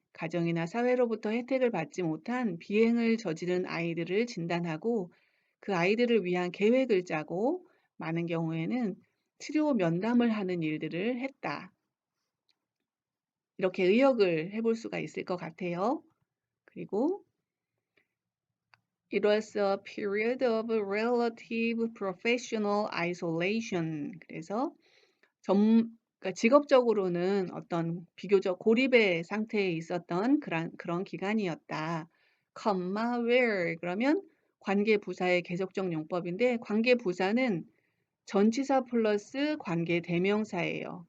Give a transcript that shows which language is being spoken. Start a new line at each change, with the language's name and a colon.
Korean: 가정이나 사회로부터 혜택을 받지 못한 비행을 저지른 아이들을 진단하고 그 아이들을 위한 계획을 짜고 많은 경우에는 치료 면담을 하는 일들을 했다. 이렇게 의역을 해볼 수가 있을 것 같아요. 그리고
English: It was a period of relative professional isolation.
Korean: 그래서 그러니까 직업적으로는 어떤 비교적 고립의 상태에 있었던 그런 기간이었다. comma where 그러면 관계부사의 계속적 용법인데 관계부사는 전치사 플러스 관계대명사예요.